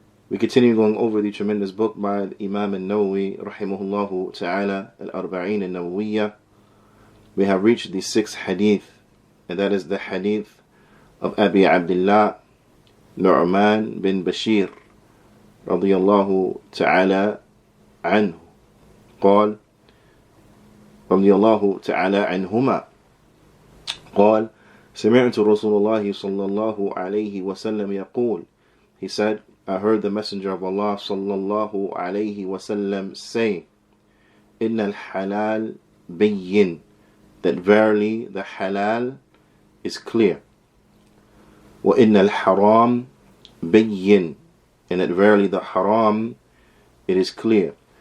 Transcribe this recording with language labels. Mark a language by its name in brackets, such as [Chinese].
[English] We continue going over the tremendous book by Imam al-Nawawi rahimahullahu ta'ala, al-Arba'in al-Nawawiyya. We have reached the 6th hadith, and that is the hadith of Abi Abdullah Nu'man bin Bashir radiyallahu ta'ala anhu. [Arabic] قال رضي الله تعالى عنهما قال: سمعت رسول الله صلى الله عليه وسلم يقول. [English] He said, I heard the Messenger of Allah صلى الله عليه وسلم say, [Arabic] إن الحلال بين, [English] that verily the halal is clear. [Arabic] وإن الحرام بين, [English] and that verily the haram, it is clear.